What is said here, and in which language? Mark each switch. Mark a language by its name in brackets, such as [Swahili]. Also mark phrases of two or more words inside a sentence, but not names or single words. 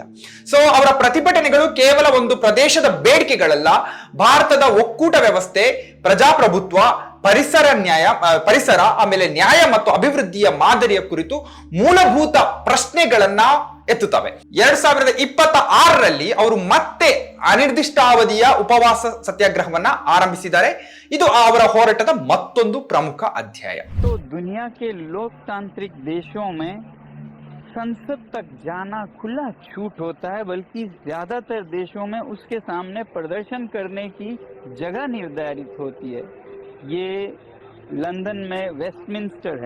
[Kannada] ಸೊ ಅವರ ಪ್ರತಿಭಟನೆಗಳು ಕೇವಲ ಒಂದು ಪ್ರದೇಶದ ಬೇಡಿಕೆಗಳಲ್ಲ, ಭಾರತದ ಒಕ್ಕೂಟ ವ್ಯವಸ್ಥೆ, ಪ್ರಜಾಪ್ರಭುತ್ವ, ಪರಿಸರ ಆಮೇಲೆ ನ್ಯಾಯ ಮತ್ತು ಅಭಿವೃದ್ಧಿಯ ಮಾದರಿಯ ಕುರಿತು ಮೂಲಭೂತ ಪ್ರಶ್ನೆಗಳನ್ನ ಎತ್ತುತ್ತವೆ. 2026ರಲ್ಲಿ ಅವರು ಮತ್ತೆ ಅನಿರ್ದಿಷ್ಟಾವಧಿಯ ಉಪವಾಸ ಸತ್ಯಾಗ್ರಹವನ್ನ ಆರಂಭಿಸಿದ್ದಾರೆ. ಇದು ಅವರ ಹೋರಾಟದ ಮತ್ತೊಂದು ಪ್ರಮುಖ ಅಧ್ಯಾಯ. [Hindi] तो दुनिया के लोकतांत्रिक देशों में संसद तक जाना खुला छूट होता है, बल्कि ज्यादातर देशों में उसके सामने प्रदर्शन करने की जगह निर्धारित होती है. ये लंदन में वेस्टमिंस्टर है.